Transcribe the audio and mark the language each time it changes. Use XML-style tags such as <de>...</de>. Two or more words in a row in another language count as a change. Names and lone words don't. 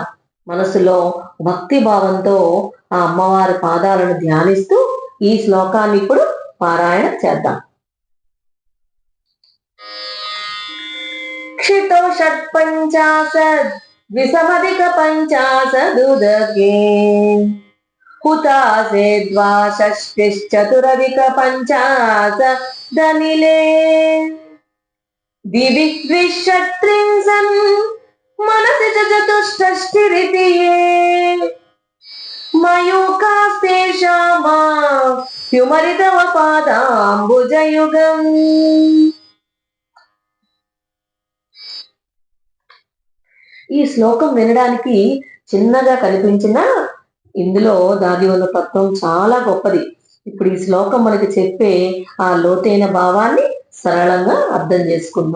<te>మనసులో భక్తి భావంతో ఆ అమ్మవారి పాదాలను ధ్యానిస్తూ ఈ శ్లోకాన్ని ఇప్పుడు పారాయణ చేద్దాం.</te> <sa>క్షితో షట్పంచాశద్ విసమధిక పంచాశదుదకే हुतासे द्वाषष्टिश्चतुरधिक पञ्चाशदनिले दिवि द्विषट्त्रिंशन् मनसि च चतुष्षष्टिरिति ये मयूखास्तेषामाप्युमरितव पादाम्बुजयुगम्.</sa> <te>ఈ శ్లోకం వినడానికి చిన్నగా కనిపించినా ఇందులో దాగి ఉన్న తత్వం చాలా గొప్పది. ఇప్పుడు ఈ శ్లోకం మనకి చెప్పే ఆ లోతైన భావాన్ని సరళంగా అర్థం చేసుకుందాం.</te>